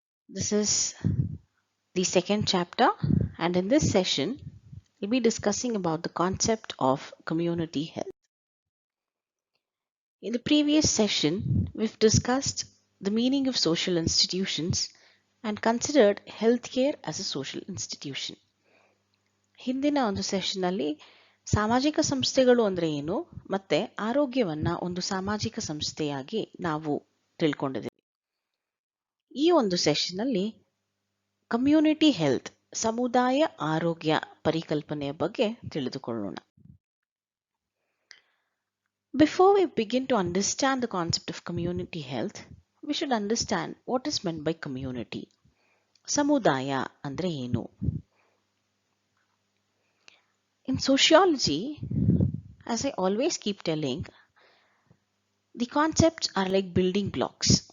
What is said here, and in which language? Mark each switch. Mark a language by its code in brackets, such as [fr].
[en] This is the second chapter, and in this session, we'll be discussing about the concept of community health. In the previous session, we've discussed the meaning of social institutions and considered healthcare as a social institution. [kn] ಹಿಂದಿನ ಒಂದು session ಅಲ್ಲಿ ಸಾಮಾಜಿಕ ಸಂಸ್ಥೆಗಳು ಅಂದ್ರೆ ಏನು ಮತ್ತೆ ಆರೋಗ್ಯವನ್ನ ಒಂದು ಸಾಮಾಜಿಕ ಸಂಸ್ಥೆಯಾಗಿ ನಾವು ತಿಳ್ಕೊಂಡಿದ್ದೀವಿ. ಈ ಒಂದು ಸೆಷನ್ ಅಲ್ಲಿ ಕಮ್ಯುನಿಟಿ ಹೆಲ್ತ್ ಸಮುದಾಯ ಆರೋಗ್ಯ ಪರಿಕಲ್ಪನೆಯ ಬಗ್ಗೆ ತಿಳಿದುಕೊಳ್ಳೋಣ. [en] Before we begin to understand the concept of community health, we should understand what is meant by community. [kn] ಸಮುದಾಯ ಅಂದ್ರೆ ಏನು? [en] In sociology, as I always keep telling, the concepts are like building blocks.